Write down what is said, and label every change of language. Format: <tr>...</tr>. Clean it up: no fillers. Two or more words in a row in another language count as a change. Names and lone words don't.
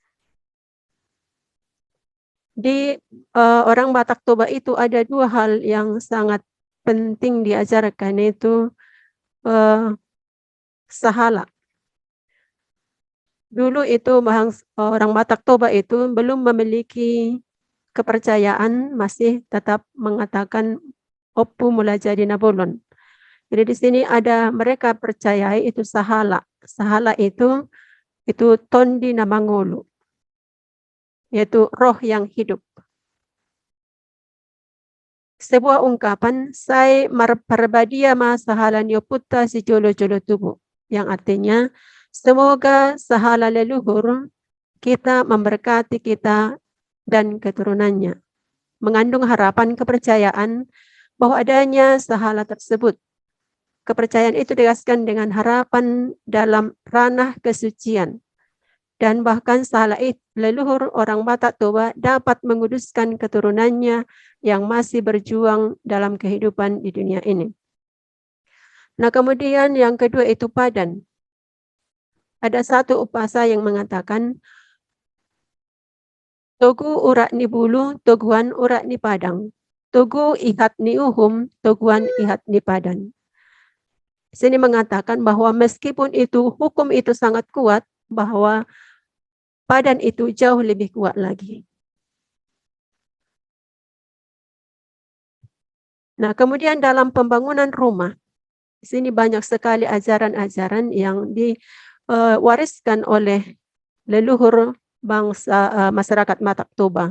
<id>Di orang Batak Toba itu ada 2 hal yang sangat penting diajarkan, yaitu sahala. Dulu itu orang Batak Toba itu belum memiliki kepercayaan, masih tetap mengatakan Opu mula jadi nabolon. Jadi di sini ada mereka percayai itu sahala. Sahala itu</id> <bbc>tondi namangulu,</bbc> <id>yaitu roh yang hidup. Sebuah ungkapan,</id> <bbc>sai marparbadia ma sahala nioputta si jolo-jolo tubuh.</bbc> <id>yang artinya semoga sahala leluhur kita memberkati kita dan keturunannya, mengandung harapan kepercayaan bahwa adanya sahala tersebut. Kepercayaan itu dikasihkan dengan harapan dalam ranah kesucian. Dan bahkan sahala leluhur orang Batak Toba dapat menguduskan keturunannya yang masih berjuang dalam kehidupan di dunia ini. Nah, kemudian yang kedua itu padan. Ada satu upasa yang mengatakan,</id> <bbc>Togu urat ni bulu, toguan urat ni padang. Togu ihat ni uhum, toguan ihat ni padan.</bbc> <id>Sini mengatakan bahwa meskipun itu hukum itu sangat kuat, bahwa padan itu jauh lebih kuat lagi. Nah, kemudian dalam pembangunan rumah, di sini banyak sekali ajaran-ajaran yang diwariskan oleh leluhur bangsa masyarakat Batak Toba.</id>